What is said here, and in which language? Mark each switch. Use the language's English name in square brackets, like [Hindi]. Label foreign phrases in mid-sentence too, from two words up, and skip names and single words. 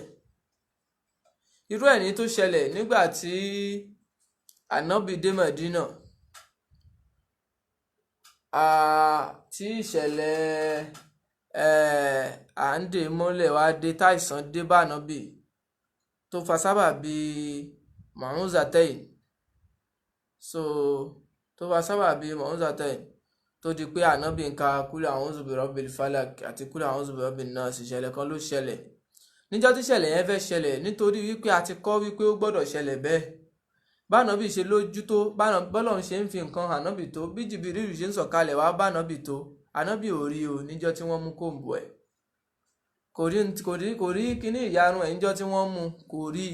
[Yoruba] irú ẹ̀ ní tó ṣẹlẹ̀ nígbà tí ànábì dé Mẹ̀dínà, tí ìṣẹ̀lẹ̀ à ń dè mọ́lẹ̀ wá dé, táìsàn dé bá ànábì tó fa sábàbí Mu'awwidhatayn. tó fa sábàbí Mu'awwidhatayn tó di pé ànábì ń ka [Arabic] قل أعوذ برب الفلق [Yoruba] àti [Arabic] قل أعوذ برب الناس. [Yoruba] ìṣẹ̀lẹ̀ kan ló ṣẹlẹ̀ níjọ́ tí ìṣẹ̀lẹ̀ yẹn fẹ́ ṣẹlẹ̀, nítorí wípé a ti kọ́ wípé ó gbọ́dọ̀ ṣẹlẹ̀ bẹ́ẹ̀. bánábì ṣe lójú tó, bọ́lọ́run ṣe ń fi nǹkan ànábì tó, bí Jìbìrìlù ṣe ń sọ̀kalẹ̀ wá bánábì tó, ànábì ò rí o níjọ́ tí wọ́n mú kòǹbù ẹ̀. kò rí kíní ìyanu ẹ̀ níjọ́ tí wọ́n mú, kò rí.